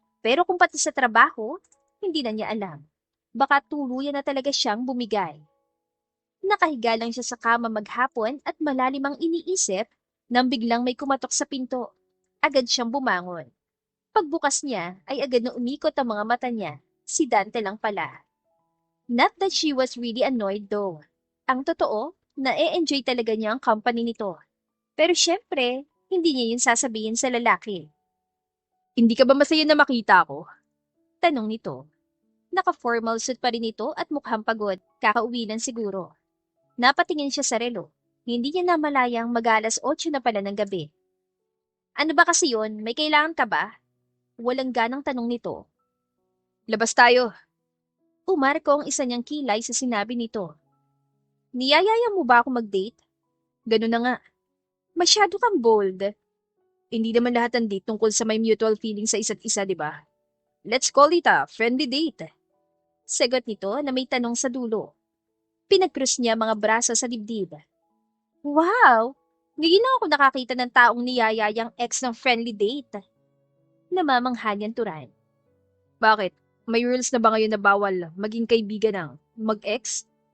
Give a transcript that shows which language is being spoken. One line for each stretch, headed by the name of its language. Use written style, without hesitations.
Filipino: Pero kung pati sa trabaho, hindi na niya alam. Baka tuluyan na talaga siyang bumigay. Nakahiga lang siya sa kama maghapon at malalim ang iniisip nang biglang may kumatok sa pinto. Agad siyang bumangon. Pagbukas niya ay agad na umikot ang mga mata niya. Si Dante lang pala.
English: Not that she was really annoyed though.
Filipino: Ang totoo, na-e-enjoy talaga niya ang company nito. Pero syempre, hindi niya yun sasabihin sa lalaki. Hindi ka ba masaya na makita ko? Tanong nito. Naka-formal suit pa rin ito at mukhang pagod, kakauwi lang siguro. Napatingin siya sa relo. Hindi niya namalayang mag-alas 8 na pala ng gabi. Ano ba kasi yun? May kailangan ka ba? Walang ganang tanong nito. Labas tayo. Umarko ang isa niyang kilay sa sinabi nito. Niyayaya mo ba ako mag-date? Ganun na nga. Masyado kang bold. Hindi naman lahat ng date tungkol sa may mutual feeling sa isa't isa, di ba?
English: Let's call it a friendly date.
Filipino: Sagot nito na may tanong sa dulo. Pinagkrus niya mga braso sa dibdib. Wow! Ngayon na ako nakakita ng taong niyayayang ex ng friendly date. Namamangha niyang turan. Bakit? May rules na ba ngayon na bawal maging kaibigan ng mag-ex?